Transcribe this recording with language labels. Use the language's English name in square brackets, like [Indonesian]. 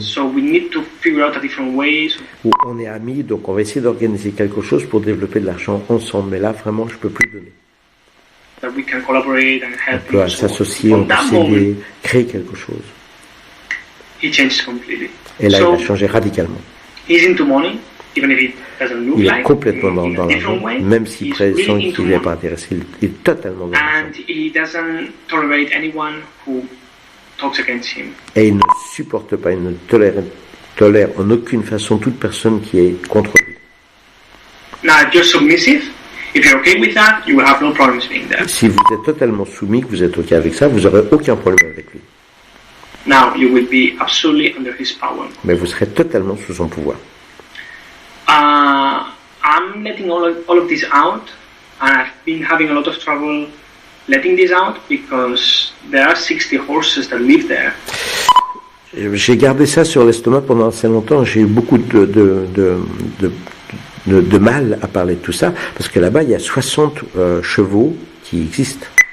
[English] So we need to figure out a different ways. [French] Où on est amis, donc on va essayer d'organiser quelque chose pour développer de l'argent ensemble, mais là vraiment je peux plus donner. [English] That we can collaborate and help. [French] On peut s'associer, on peut s'aider, créer quelque chose. [English] He changed completely. [French] Et là, il a changé radicalement. [English] He's into money, even if it doesn't look [French] il est [English] like, [French] complètement dans l'argent, même s'il présente qu'il n'est pas intéressé, il est totalement dans l'argent. [English] And he doesn't tolerate anyone who talks against him. [French] Et il ne supporte pas, il ne tolère en aucune façon toute personne qui est contre lui. [English] Now, if you're submissive, if you're okay with that, you will have no problems being there. [French] Si vous êtes totalement soumis, que vous êtes ok avec ça, vous n'aurez aucun problème avec lui. [English] Now you will be absolutely under his power. [French] Mais vous serez totalement sous son pouvoir. [English] I'm letting all of this out, and I've been having a lot of trouble letting this out because there are 60 horses that live there. [French] J'ai gardé ça sur l'estomac pendant assez longtemps. J'ai eu beaucoup de mal à parler de tout ça parce que là-bas il y a 60 chevaux qui existent.